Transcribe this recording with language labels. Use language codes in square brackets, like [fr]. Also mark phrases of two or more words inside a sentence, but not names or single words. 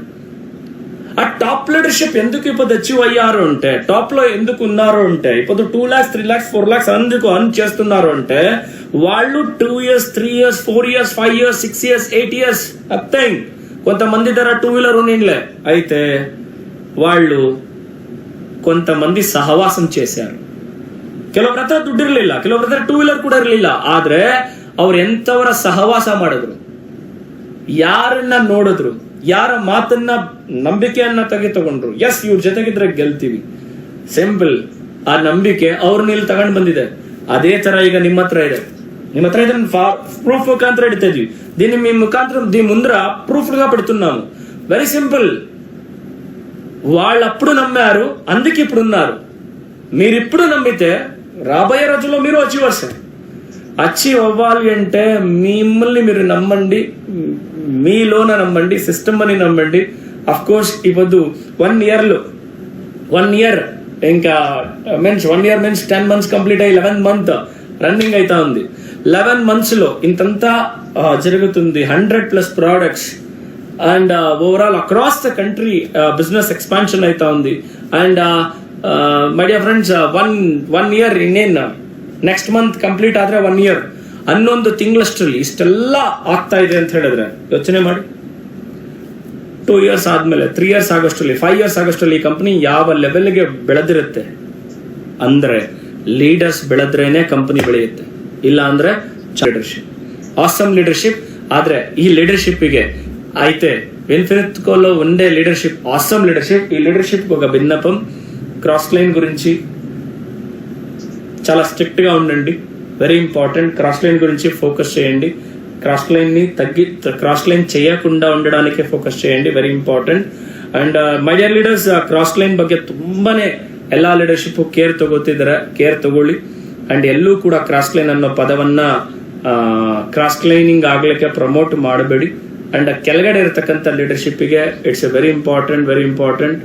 [te] ఆ [en] top leadership [te] ఎందుకు ఇప్పుడు అచీవ్ అయ్యారు అంటే, టాప్ లో ఎందుకు ఉన్నారు అంటే, ఇప్పుడు [en] 2 lakhs 3 lakhs 4 lakhs [te] అందుకు అర్న్ చేస్తున్నారు అంటే వాళ్ళు [en] 2 years 3 years 4 years 5 years 6 years 8 years [te] అర్థం. కొంతమంది ధర 2-wheeler ఉన్నిలే, అయితే వాళ్ళు కొంతమంది సహవాసం చేశారు. [kn] ಕೆಲವೊಬ್ರ ಹತ್ರ ದುಡ್ಡು ಇರಲಿಲ್ಲ, ಕೆಲವೊಬ್ರ ಹತ್ರ 2 ವೀಲರ್ ಕೂಡ ಇರಲಿಲ್ಲ. ಆದ್ರೆ ಅವ್ರು ಎಂತವರ ಸಹವಾಸ ಮಾಡಿದ್ರು, ಯಾರನ್ನ ನೋಡಿದ್ರು, ಯಾರ ಮಾತನ್ನ ನಂಬಿಕೆಯನ್ನ ತಗೊಂಡ್ರು, ಎಸ್ ಇವ್ರ ಜೊತೆಗಿದ್ರೆ ಗೆಲ್ತೀವಿ, ಸಿಂಪಲ್. ಆ ನಂಬಿಕೆ ಅವ್ರನ್ನ ಇಲ್ಲಿ ತಗೊಂಡ್ ಬಂದಿದೆ. ಅದೇ ತರ ಈಗ ನಿಮ್ಮ ಹತ್ರ ಇದೆ. [te] ನಿಮ್ಮ హత్ర ಇದನ್ನ ప్రూఫ్ ముఖాంతరం ఎడితేది దీన్ని మీ ముఖాంతరం దీని ముందర ప్రూఫ్ గా పెడుతున్నాము. [en] very simple. [te] వాళ్ళు అప్పుడు నమ్మారు, అందుకే ఇప్పుడు ఉన్నారు. మీరు ఇప్పుడు నమ్మితే రాబోయే రోజుల్లో మీరు అచీవర్స్. అచీవ్ అవ్వాలి అంటే మిమ్మల్ని మీరు నమ్మండి, మీలోన నమ్మండి, సిస్టమ్ అని నమ్మండి. [en] of course [te] ఇప్పుడు 1 ఇయర్ ఇంకా మీన్స్ 1 ఇయర్ మీన్స్ 10 months కంప్లీట్ అయ్యి [en] 11th month running [te] అయితా ఉంది. 11 months లో ఇంతంతా జరుగుతుంది. [en] 100+ products and overall across the country business expansion [te] అయితా ఉంది. [kn] అండ్ [en] my dear friends, one year [kn] ಇನ್ನೇನು [en] next month complete [kn] ಆದ್ರೆ 1 year, 11 ತಿಂಗಳಷ್ಟರಲ್ಲಿ ಇಷ್ಟೆಲ್ಲ ಆಗ್ತಾ ಇದೆ ಅಂತ ಹೇಳಿದ್ರೆ ಯೋಚನೆ ಮಾಡಿ. 2 years ಆದ್ಮೇಲೆ 3 years ಆಗೋಷ್ಟರಲ್ಲಿ 5 years ಆಗೋಷ್ಟರಲ್ಲಿ ಈ ಕಂಪನಿ ಯಾವ ಲೆವೆಲ್ಗೆ ಬೆಳೆದಿರುತ್ತೆ ಅಂದ್ರೆ ಲೀಡರ್ಸ್ ಬೆಳೆದ್ರೇನೆ ಕಂಪನಿ ಬೆಳೆಯುತ್ತೆ. ಇಲ್ಲ ಅಂದ್ರೆ ಲೀಡರ್ಶಿಪ್, [en] awesome leadership. [kn] ಆದ್ರೆ ಈ ಲೀಡರ್ಶಿಪ್ಗೆ [te] అయితే వెనుకలో ఉండే లీడర్షిప్, [en] awesome leadership. [te] ఈ లీడర్షిప్ ఒక భిన్నపం. [en] cross line [te] గురించి చాలా స్ట్రిక్ట్ గా ఉండండి, [en] very important. cross line [te] గురించి ఫోకస్ చేయండి. [en] cross line [te] ని [en] cross line [te] చేయకుండా ఉండడానికి ಫೋಕಸ್ చేయండి, [en] very important. [kn] ಅಂಡ್ [en] my dear leaders, cross line [kn] ಬಗ್ಗೆ ತುಂಬಾನೇ ಎಲ್ಲಾ ಲೀಡರ್ಶಿಪ್ ಕೇರ್ ತಗೋತಿದ್ದಾರೆ, ಕೇರ್ ತಗೊಳ್ಳಿ. ಅಂಡ್ ಎಲ್ಲೂ ಕೂಡ [en] cross line [kn] ಅನ್ನೋ ಪದವನ್ನ [en] cross lining [kn] ಆಗ್ಲಿಕ್ಕೆ ಪ್ರಮೋಟ್ ಮಾಡಬೇಡಿ. ಅಂಡ್ ಕೆಳಗಡೆ ಇರತಕ್ಕಂಥ ಲೀಡರ್ಶಿಪ್ಗೆ [en] it's a very important.